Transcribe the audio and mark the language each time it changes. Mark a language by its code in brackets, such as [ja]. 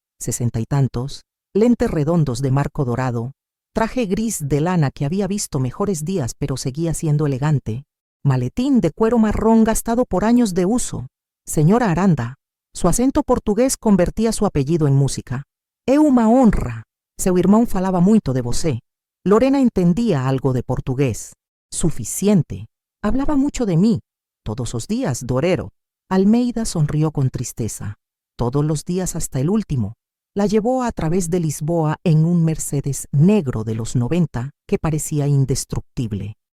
[es] 60 y tantos, lentes redondos de marco dorado, traje gris de lana que había visto mejores días pero seguía siendo elegante, maletín de cuero marrón gastado por años de uso. Señora Aranda. Su acento portugués convertía su apellido en música. [pt] É uma honra. Seu irmão falaba muito de você. [es] Lorena entendía algo de portugués. Suficiente. Hablaba mucho de mí. Todos los días, Dorero. Almeida sonrió con tristeza. Todos los días hasta el último. La llevó a través de Lisboa en un Mercedes negro de los 90 que parecía indestructible.